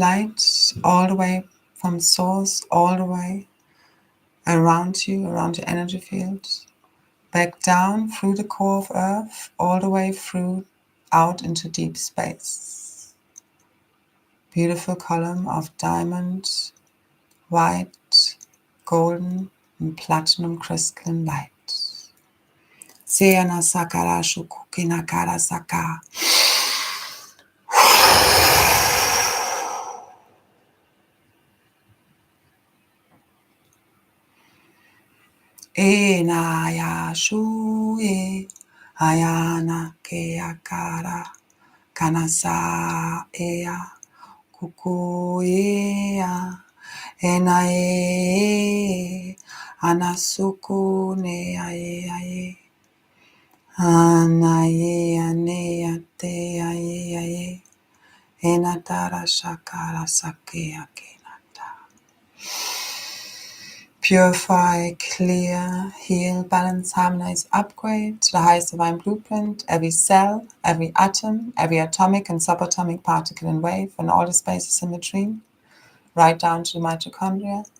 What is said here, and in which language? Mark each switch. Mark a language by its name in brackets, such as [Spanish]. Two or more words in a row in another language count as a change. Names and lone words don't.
[English] light, all the way from source, all the way around you, around your energy field, back down through the core of Earth, all the way through, out into deep space. Beautiful column of diamond, white, golden and platinum crystalline light. Seyana sakara shukukina kara saka. Enaya shu e ayana keakara kanasa ea kuku ea enae anasuku ne ae ae anae ane ate ae ae enatara shakara sake akenata. Purify, clear, heal, balance, harmonize, upgrade to the highest divine blueprint, every cell, every atom, every atomic and subatomic particle and wave, and all the spaces in between, right down to the mitochondria.